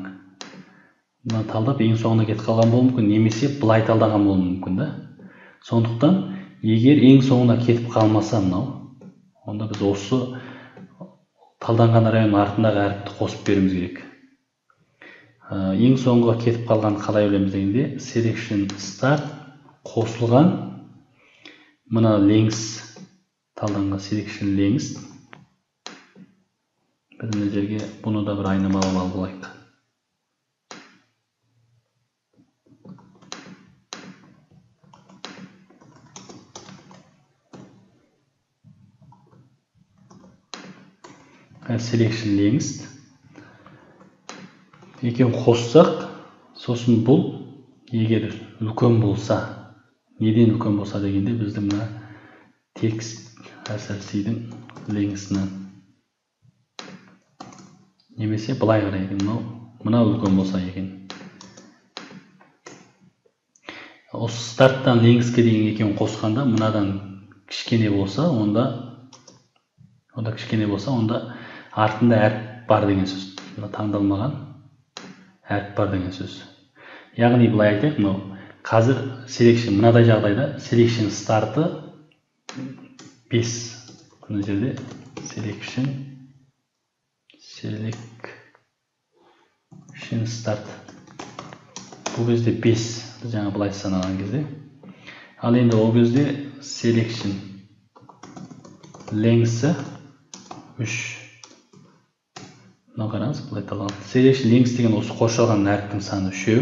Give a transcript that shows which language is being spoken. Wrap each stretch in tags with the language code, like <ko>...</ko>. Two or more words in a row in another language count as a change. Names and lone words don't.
<kk>Мына талдап ең соңында кетіп қалған болуы мүмкін, немесе былай талдаған болуы мүмкін да. Сондықтан, егер ең соңында кетіп қалмаса мынау, онда біз осы талданған район артындағы әріпті қосып беруіміз керек. Ең соңға кетіп қалған қалай ойлаймыз дегенде,</kk> <en>selection start</en> <kk>қосылған мына</kk> <en>length талданған selection length.</en> <kk>Біз мына жерге бұны да бір айнымалы алып алайық.</kk> <en>Selection length.</en> <kk>Екеуін қоссақ, сосын бұл егер үлкен болса, неден үлкен болса дегенде біздің мына</kk> <en>text src-дің</en> <kk>length-ынан. Немесе былай қарайды, мына үлкен болса екен. Осы старттан length'ке дейін екеуін қосқанда, мынадан кішкене болса, онда артында әріп бар деген сөз. Мына таңдалмаған әріп бар деген сөз. Яғни былай айтайық, қазір selection, мынадай жағдайда</kk> <en>selection start'ы</en> <kk>5 мына жерде</kk> <en>selection start.</en> <kk>Бұл кезде 5, біз жаңа былай санаған кезде. Ал енді ол кезде</kk> <en>selection length'і</en> <kk>3. Мына қараңыз, былай талған.</kk> <en>Selection length</en> <kk>деген осы қоршалған әріптің саны 3.</kk>